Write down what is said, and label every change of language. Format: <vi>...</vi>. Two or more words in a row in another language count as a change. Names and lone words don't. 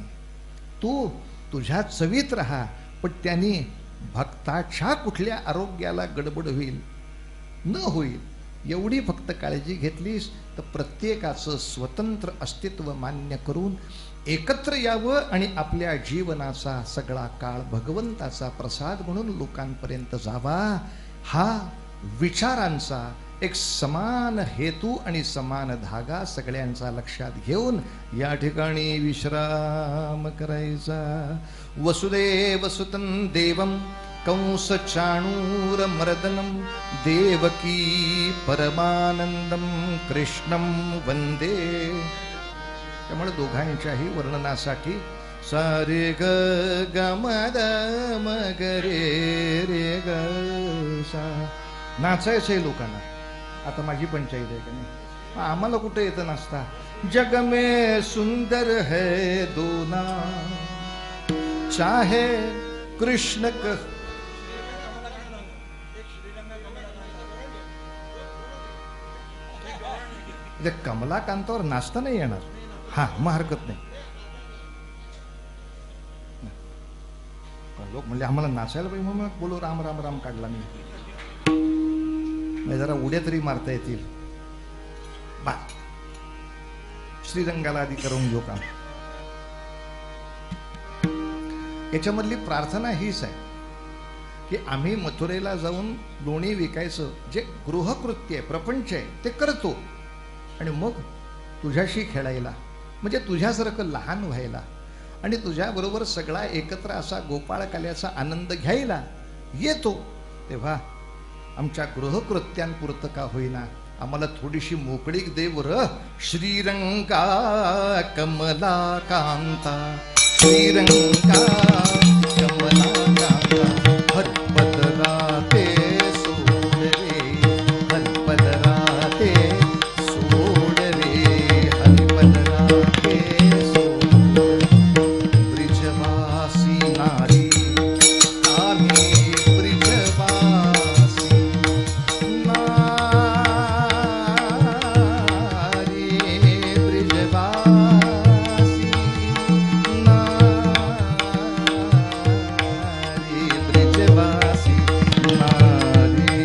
<mr>तू तुझ्या चवीत राहा, पण त्यांनी भक्ताच्या कुठल्या आरोग्याला गडबड होईल न होईल एवढी फक्त काळजी घेतलीस तर प्रत्येकाचं स्वतंत्र अस्तित्व मान्य करून एकत्र यावं आणि आपल्या जीवनाचा सगळा काळ भगवंताचा प्रसाद म्हणून लोकांपर्यंत जावा. हा विचारांचा एक समान हेतू आणि समान धागा सगळ्यांचा लक्षात घेऊन या ठिकाणी विश्राम करायचा.</mr> <sa>वसुदेव सुतं देवं कंस चाणूर मर्दनं देवकी परमानंदं कृष्णं वंदे.</sa> <mr>त्यामुळे दोघांच्याही वर्णनासाठी सा रे ग ग म द म ग रे रे ग सा नाचायचंय लोकांना. आता माझी पंचायत आहे का नाही? आम्हाला कुठे येतं नाचता.</mr> <hi>जग में सुंदर है दोना</hi> <mr>चाहे कृष्ण कमलाकांतावर नाचता नाही येणार. हा मग हरकत नाही. लोक म्हणले आम्हाला नाचायला पाहिजे म्हणून बोलो राम राम राम काढला मी जरा उड्या तरी मारता येतील. बा श्रीरंगाला आधी करून घेऊ काम. याच्यामधली प्रार्थना हीच आहे की आम्ही मथुरेला जाऊन लोणी विकायचं जे गृहकृत्य आहे, प्रपंच आहे, ते करतो आणि मग तुझ्याशी खेळायला, म्हणजे तुझ्यासारखं लहान व्हायला आणि तुझ्याबरोबर सगळा एकत्र असा गोपाळ काल्याचा आनंद घ्यायला येतो, तेव्हा आमच्या गृहकृत्यांपुरतं का होईना आम्हाला थोडीशी मोकळीक दे बरं. श्रीरंगा कमला कांता, श्रीरंगा कमला कांता, हरिपद राते सोड रे, हरिपद राते सोड रे, हरिपद राते सोड. ब्रिजवासी नारी आम्ही ब्रिजवासी नारी, ब्रिजवासी नारी, ब्रिजवासी नारी.</mr>